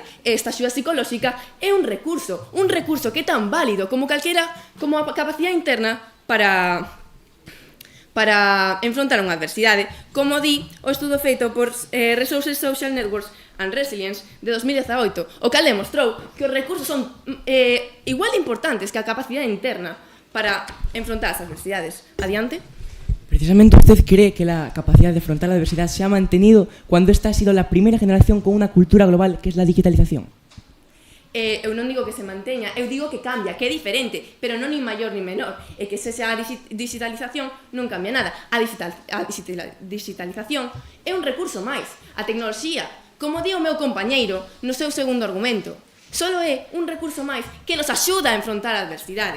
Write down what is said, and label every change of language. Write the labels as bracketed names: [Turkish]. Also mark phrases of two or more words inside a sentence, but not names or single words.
[Galician] Esta axuda psicolóxica é un recurso que é tan válido como calquera, como a capacidade interna para enfrontar unha adversidade, como di o estudo feito por Resources Social Networks and Resilience de 2018, o cal demostrou que os recursos son igual de importantes que a capacidade interna para enfrontar as adversidades. Adiante. [Spanish] Precisamente usted cree que la capacidad de afrontar la adversidad se ha mantenido cuando esta ha sido la primera generación con una cultura global que es la digitalización. [Galician] Eu non digo que se manteña, eu digo que cambia, que é diferente, pero non nin maior nin menor, e que se xa a digitalización non cambia nada. A digitalización é un recurso máis, a tecnoloxía, como di o meu compañeiro no seu segundo argumento, solo é un recurso máis que nos axuda a enfrontar a adversidade.